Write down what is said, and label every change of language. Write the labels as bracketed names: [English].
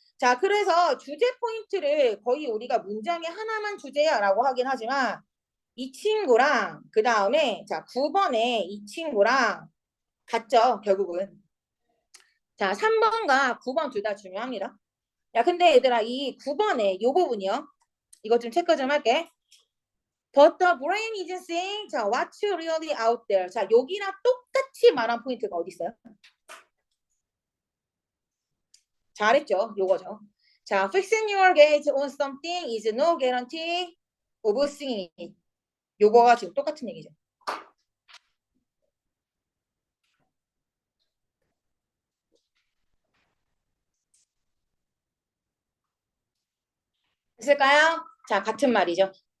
[Korean] 자, 그래서 주제 포인트를 거의 우리가 문장에 하나만 주제야 라고 하긴 하지만 이 친구랑 그 다음에 자 9번에 이 친구랑 같죠, 결국은. 자, 3번과 9번 둘 다 중요합니다. 야, 근데 얘들아 이 9번에 이 부분이요. 이거 좀 체크 좀 할게. [English] But the brain isn't saying [Korean] 자, [English] what's really out there. [Korean] 자, 여기랑 똑같이 말한 포인트가 어디 있어요? 잘했죠. 요거죠. 자, [English] fixing your gaze on something is no guarantee of seeing it. [Korean] 요거가 지금 똑같은 얘기죠. 됐을까요? 자, 같은 말이죠.